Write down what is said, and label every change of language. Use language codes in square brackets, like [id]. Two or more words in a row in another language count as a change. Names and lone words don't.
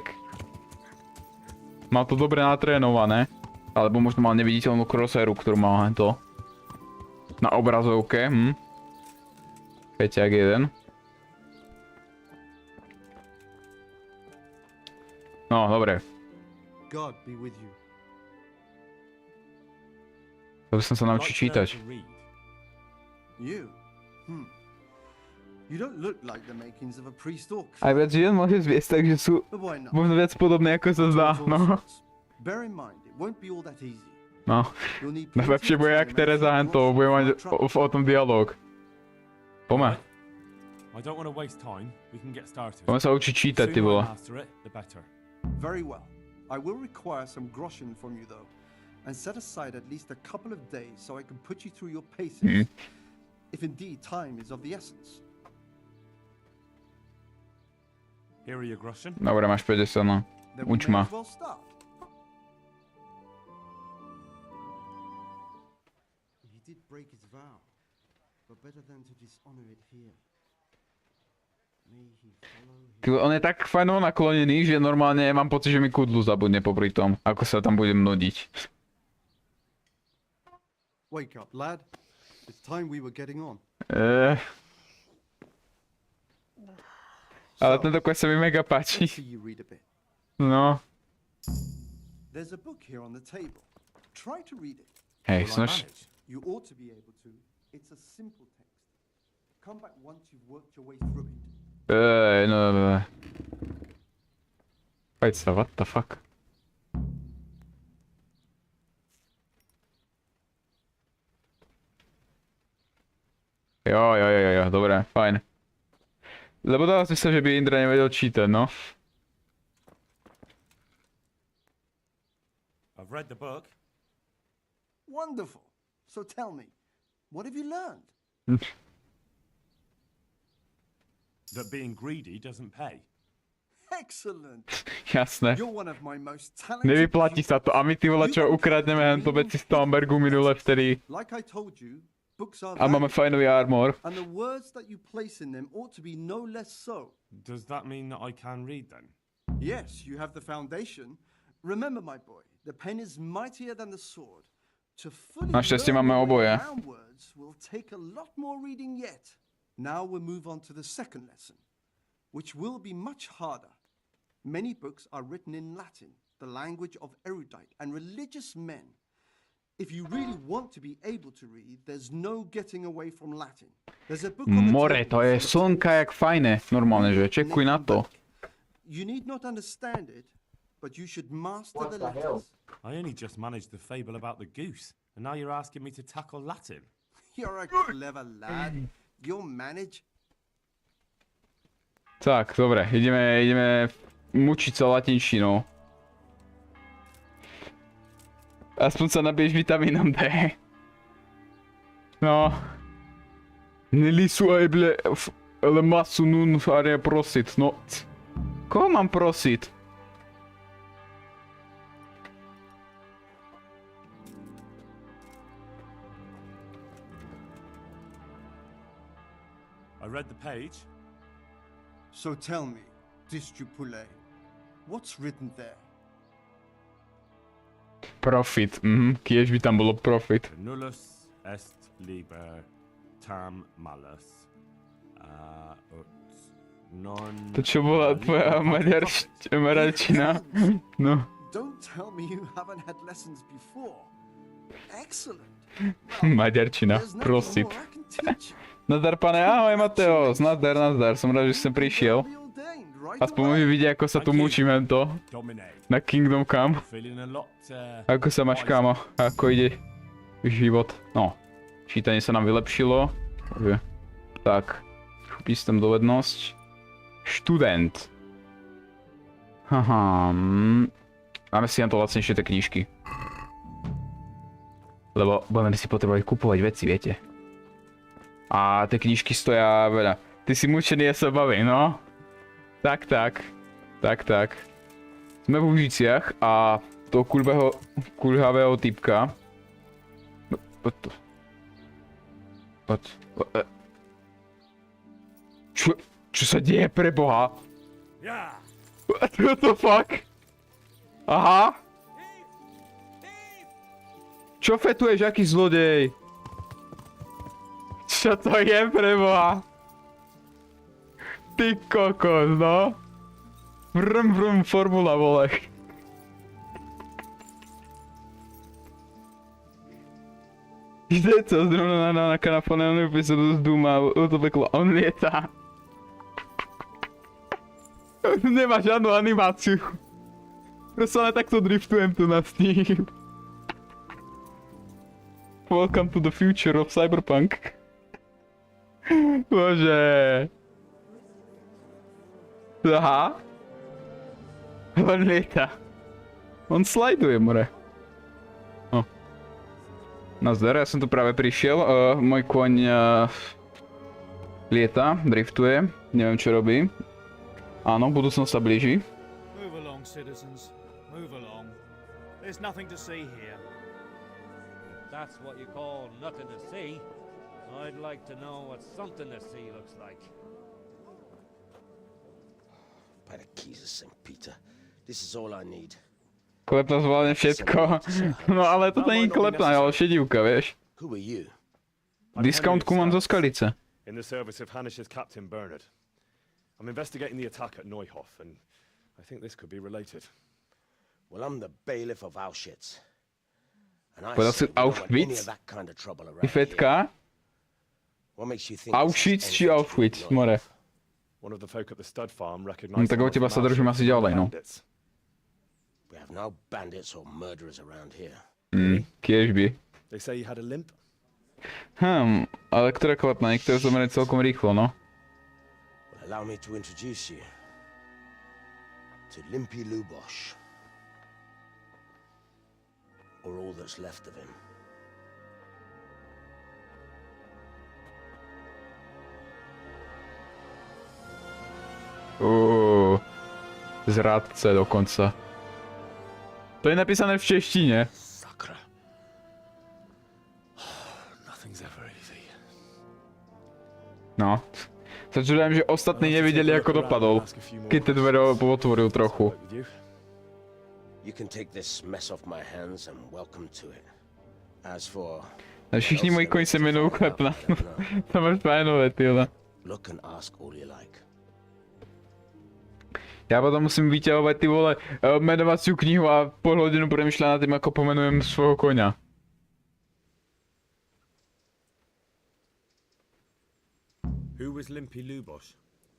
[sk] Mal to dobre natrénované. Alebo možno mal neviditeľnú crosshairu, ktorú mal to. Na obrazovke, Peťak jeden. No, dobre. [en] God be with you. [sk] To by som sa naučiť čítať. [en] You? You don't look like the makings of a priest orc. [sk] Aj viac žien môže zviesť, takže sú [en] But why not? [sk] možno viac podobné, ako sa zdá, no. [en] Bear in mind, it won't be all that easy. [sk] No. [en] You'll need [sk] Najlepšie bude jak Tereza Hento, bude mať o tom dialog. Poďme. [en] I don't want to waste time. We can get started. [sk] Poďme sa učiť čítať, ty vole. [en] Master it, the better. Very well. I will require some groschen from you though, and set aside at least a couple of days so I can put you through your paces. If indeed time is of the essence. Here are your groschen. [sk] Dobre, máš 50, no. [en] Then we [sk] Uč [en] may [sk] ma. [en] as well start. He did break his vow, but better than to dishonor it here. May he follow [sk] On je tak fajno naklonený, že normálne mám pocit, že mi kudlu zabudne popri tom, ako sa tam budem nudiť. [en] Wake up, lad. It's time we were getting on. [sk] Ale tento quest sa mi mega páči. [en] Let's see you read a bit. [sk] No. [en] There's a book here on the table. Try to read it. [sk] Hej, [en] Will I [sk] snaž. [en] manage? You ought to be able to. It's a simple text. Come back once you've worked your way through it. [sk] No. Poď sa, [en] what the fuck? [sk] Jo, dobre, fajn. Lebo dáva si sa, že by Indra nevedel čítať, no. [en] I've read the book. Wonderful. So tell me, what have you learned? That being greedy doesn't pay. Excellent. [sk] Jasné. [en] You're one of my most talented. [sk] Nevyplatí sa to. A my ty vole čo ukradneme hento veci z Tombergu minule vtedy. [en] Like I told you, books are [sk] A máme [en] valuable, [sk] fajnový armor. [en] and the words that you place in them ought to be no less so. Does that mean that I can read then? Yes, you have the foundation. Remember, my boy, the pen is mightier than the sword. To fully [sk] Našťastie [en] learn [sk] máme [en] your way [sk] oboje. [en] around words will take a lot more reading yet. Now we'll move on to the second lesson, which will be much harder. Many books are written in Latin, the language of erudite and religious men. If you really want to be able to read, there's no getting away from Latin. There's a book on the [sk] More, [en] table [sk] to je [en] full of [sk] slnka jak fajné. Normálne, že čekuj na to. [en] You need not understand it, but you should master the letters. I only just managed the fable about the goose, and now you're asking me to tackle Latin. You're a clever lad. You'll manage. [sk] Tak, dobre, ideme mučiť sa latinčinou. Aspoň sa nabiješ vitamínom D. No. Nelisu eble le masu nun fare prosit, no. Koho mám prosiť? [en] I read the page. So tell me, Discipule, what's written there? Profit, [sk] kiež by tam bolo profit. [la] Nullus est liber tam malus. Ut non... [sk] To čo bola tvoja maďarčina? No. [en] Don't tell me you haven't had lessons before. Excellent. [sk] Maďarčina, [en] There's nothing [sk] prosit. [en] more I can teach you. [sk] Nazdar pane, ahoj Mateos, nazdar, som rád, že som prišiel. [en] Preordained right [sk] Aspoň [en] away. [sk] môžem vidieť, ako sa tu mučíme to [en] Dominate. [sk] na Kingdom Come. [en] Feeling a lot, [sk] Ako sa máš, kámo? Ako ide život? No, čítanie sa nám vylepšilo. Takže, tak, systém dovednosť. Študent. Haha, máme si na to lacnejšie tie knižky. Lebo budeme si potrebovať kupovať veci, viete. A tie knižky stoja veľa. Ty si mučený, ja sa bavím, no. Tak. Sme v Užiciach a toho kuľhavého typka. Čo sa deje pre Boha? [en] What the fuck? [sk] Aha. Čo fetuješ, aký zlodej? Čo to je pre Boha? Ty kokos, no. Vrum, formula, vole. [cs] Jde co, zrovna na kanafone epizodu z Duma, to peklo, [sk] on lietá. Nemá žádnu animáciu. Proste len takto driftujem tu na sním. [en] Welcome to the future of Cyberpunk. [sk] Bože. Aha. On lieta. On slajduje, more. No. Nazdar, ja som tu práve prišiel. Môj koň lieta, driftuje. Neviem, čo robí. Áno, budúcnosť sa blíži. [en] Move along, citizens. Move along. There's nothing to see here. That's what you call nothing to see. I'd like to know what something to see looks like. By the keys of St. Peter, this is all I need. [sk] Klepna zvládne všetko. No ale to není klepna, ale šedivka, vieš. [en] Who are you? [sk] Discountku mám zo Skalice. [en] In the service of Hanish's Captain Bernard. I'm investigating the attack at Neuhof, and I think this could be related. Well, I'm the bailiff of Auschwitz. And I [sk] Povedal si [en] say we don't want any [sk] Auschwitz? [en] of that kind of trouble around [sk] Ty fetka? [en] here. What makes you think this is [sk] Auschwitz či [en] anything to do [sk] Auschwitz, [en] with [sk] more? [en] Neuhof? One of the folk at the stud farm [sk] No [en] recognized [sk] tak od teba sa držím asi ďalej, no. [en] We have no bandits or murderers around here. [sk] Kiež by. [en] They say he had a limp. [sk] Ale ktorá klepna? Niektoré zomreli celkom rýchlo, no. [en] Well, allow me to introduce you to Limpy Lubosh. Or all that's left of him. [sk] Zradce dokonca. To je napísané v češtine. Sakra. [en] Nothing's ever easy. [sk] No. Sa čudujem, že ostatní nevideli, ako dopadol, keď tie dvere otvoril trochu. [en] You can take this mess off my hands and welcome to it. As for... [cs] Všichni moji koň se jmenujú Klepna. [sk] To máš fajnové, tyhle. [en] Look and ask all you like. [sk] Ja potom musím vyťahovať, ty vole, menovaciu knihu a pol hodinu premýšľať nad tým, ako pomenujem svojho koňa. [en] Who was Limpy Lubosh?